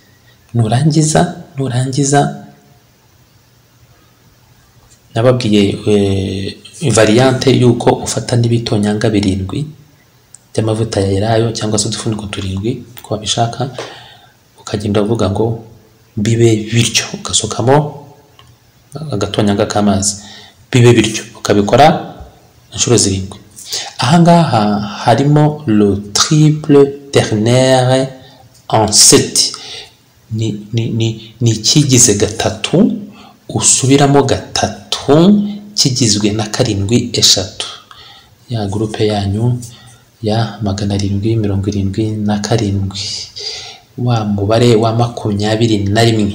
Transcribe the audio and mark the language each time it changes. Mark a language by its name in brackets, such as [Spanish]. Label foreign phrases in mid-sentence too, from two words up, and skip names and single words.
[Kinyarwanda] Nurangiza nababwiye variante yuko ufata n'ibitonyanga 7 by'amavuta ya elayo cyangwa se udufuniko 7 ko bishaka, ukagenda uvuga ngo bibe bityo, ugasukamo agatonyanga k'amazi, bibe bityo, ukabikora inshuro 7. Ahangaha harimo [French] le triple ternaire en 7. [Kinyarwanda] Ni kigize 3 usubiramo 3 kigizwe na 7 ya groupe yanyu ya 777, wa mubare wa 21.